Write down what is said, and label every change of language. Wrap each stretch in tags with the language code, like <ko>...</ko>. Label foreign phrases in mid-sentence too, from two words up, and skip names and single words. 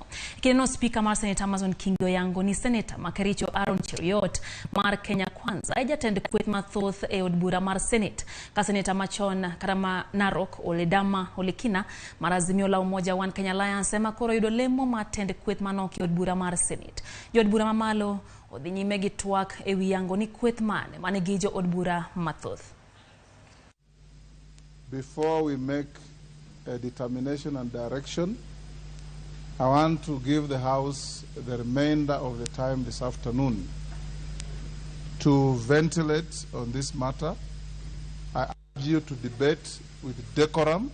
<luo>Kendo spika mar Senator Amazon Kingi oyango ni Senator Makericho Aaron Cheruiyot mar Kenya Kwanza jatend kweth mathoth e od bura mar Senate ka Senator machon Karama Narok Oledama Olekina mar Azimio la Umoja One Kenya Alliance ema koro yudo lemo mar tend kweth manok e od bura mar Senate. Jo od bura mamalo odhi nyime gi twak ewi yango ni kweth mane gi jo od bura mathoth.</luo> <en>Before we make a determination and direction, I want to give the House the remainder of the time this afternoon to ventilate on this matter. I urge you to debate with decorum.</en>